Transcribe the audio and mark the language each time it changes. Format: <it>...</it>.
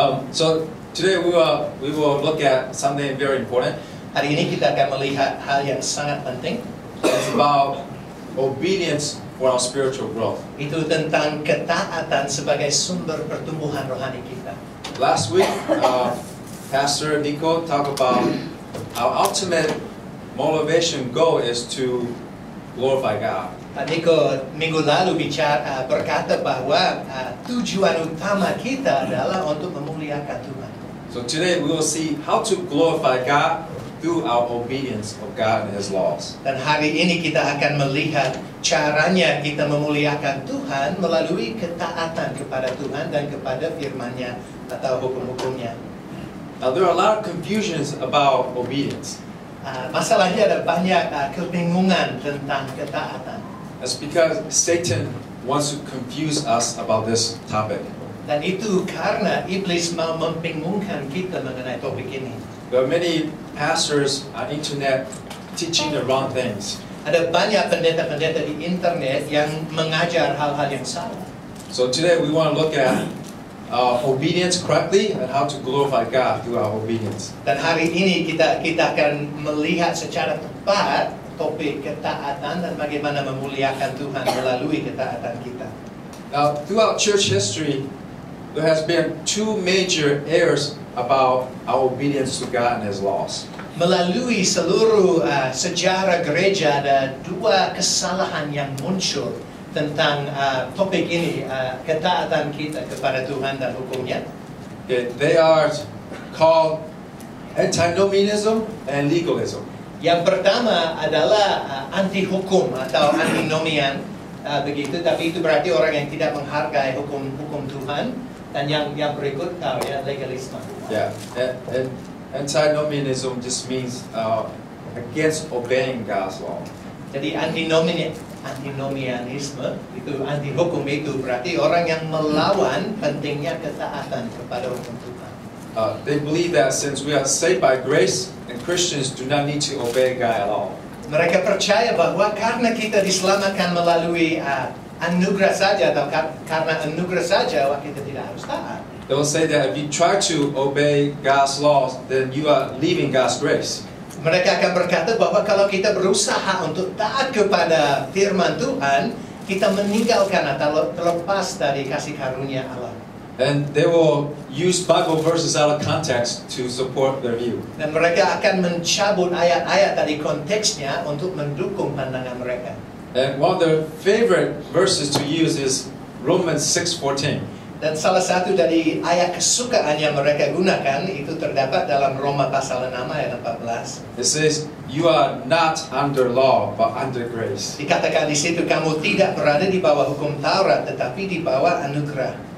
<en>So today we will look at something very important.</en> <id>Hari ini kita akan melihat hal yang sangat penting.</id> <en>It's about obedience for our spiritual growth.</en> <id>Itu tentang ketaatan sebagai sumber pertumbuhan rohani kita.</id> <en>Last week, Pastor Nico talked about our ultimate motivation goal is to glorify God.</en> <id>Pak Niko minggu lalu berkata bahwa tujuan utama kita adalah untuk memuliakan Tuhan.</id> <en>So today we will see how to glorify God through our obedience of God and His laws.</en> <id>Dan hari ini kita akan melihat caranya kita memuliakan Tuhan melalui ketaatan kepada Tuhan dan kepada firman-Nya atau hukum-hukumnya.</id> <en>Now there are a lot of confusions about obedience.</en> <id>Masalahnya ada banyak kebingungan tentang ketaatan.</id> <en>That's because Satan wants to confuse us about this topic.</en> <id>Dan itu karena iblis mau membingungkan kita mengenai topik ini.</id> <en>There are many pastors on internet teaching the wrong things.</en> <id>Ada banyak pendeta-pendeta di internet yang mengajar hal-hal yang salah.</id> <en>So today we want to look at obedience correctly and how to glorify God through our obedience.</en> <id>Dan hari ini kita akan melihat secara tepat topik ketaatan dan bagaimana memuliakan Tuhan melalui ketaatan kita.</id> <en>Now, throughout church history, there has been two major errors about our obedience to God and His laws.</en> <id>Melalui seluruh sejarah gereja ada dua kesalahan yang muncul tentang topik ini, ketaatan kita kepada Tuhan dan hukumnya.</id> <en>They are called antinomianism and legalism.</en> <id>Yang pertama adalah anti hukum atau antinomian, begitu. Tapi itu berarti orang yang tidak menghargai hukum Tuhan. Dan yang berikut legalisme.</id> <en>Yeah, and antinomianism just means against obeying God's law.</en> <id>Jadi antinomianisme itu anti hukum, itu berarti orang yang melawan pentingnya ketaatan kepada hukum Tuhan.</id> <en>They believe that since we are saved by grace and Christians do not need to obey God at all.</en> <id>Mereka percaya bahwa karena kita diselamatkan melalui anugerah saja atau karena anugerah saja kita tidak harus taat.</id> <en>They will say that if you try to obey God's laws, then you are leaving God's grace.</en> <id>Mereka akan berkata bahwa kalau kita berusaha untuk taat kepada firman Tuhan, kita meninggalkan atau terlepas dari kasih karunia Allah.</id> <en>And they will use Bible verses out of context to support their view.</en> <id>Dan mereka akan mencabut ayat-ayat dari konteksnya untuk mendukung pandangan mereka.</id> <en>And one of their favorite verses to use is Romans 6:14.</en> <id>Dan salah satu dari ayat kesukaan yang mereka gunakan itu terdapat dalam Roma pasal 6 ayat 14.</id> <en>It says, "You are not under law, but under grace."</en> <id>Dikatakan di situ, kamu tidak berada di bawah hukum Taurat, tetapi di bawah anugerah.</id>